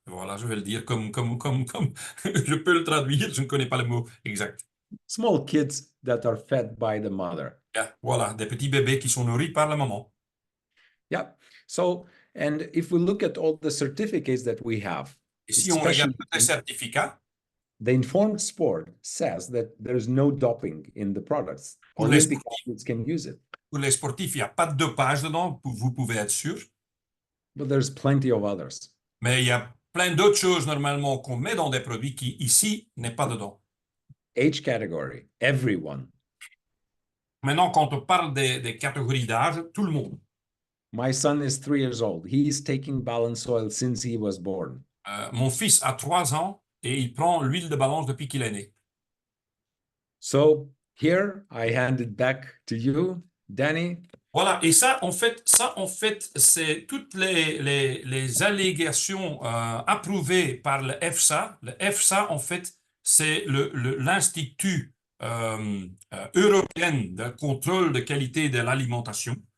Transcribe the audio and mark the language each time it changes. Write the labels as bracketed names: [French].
[French] Voilà, je vais le dire comme je peux le traduire, je ne connais pas le mot exact. [English] Small kids that are fed by the mother. [French] Yeah, voilà, des petits bébés qui sont nourris par la maman. [English] Yeah. So, and if we look at all the certificates that we have, [French] Et si on regarde tous les certificats, [English] the Informed Sport says that there's no doping in the products. [French] Pour les [English] Olympic athletes can use it. [French] pour les sportifs, il n'y a pas de dopage dedans, vous pouvez être sûr. [English] But there's plenty of others. [French] Mais il y a plein d'autres choses normalement qu'on met dans des produits qui, ici, n'est pas dedans. [English] Age category, everyone. [French] Maintenant, quand on parle des catégories d'âge, tout le monde. [English] My son is 3 years old. He's taking balance oil since he was born. [French] Mon fils a 3 ans et il prend l'huile de balance depuis qu'il est né. [English] So here I hand it back to you, Danny. [French] Voilà, et ça, en fait, c'est toutes les allégations approuvées par le EFSA. Le EFSA, en fait, c'est l'Institut européen de contrôle de qualité de l'alimentation.